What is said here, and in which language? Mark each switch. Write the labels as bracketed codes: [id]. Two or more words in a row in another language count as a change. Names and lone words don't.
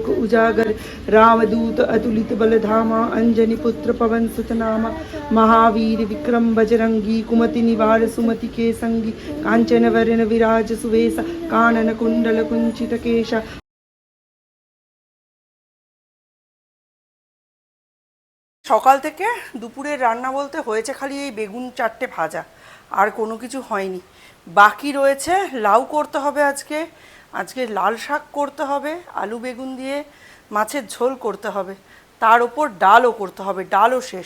[awa] उजागर रामदूत अतुलित बल धामा अंजनी पुत्र पवन सुत नामा महावीर विक्रम बजरंगी कुमति निवार सुमति के संगी कांचन वरण विराज सुवेश कानन कुंडल कुंचित केश। [bn] সকাল থেকে দুপুরের রান্না বলতে হয়েছে খালি এই বেগুন 4টে ভাজা, আর কোনো কিছু হয়নি। বাকি রয়েছে লাউ করতে হবে আজকে, আজকে লাল শাক করতে হবে, আলু বেগুন দিয়ে মাছের ঝোল করতে হবে, তার ওপর ডালও করতে হবে, ডালও শেষ।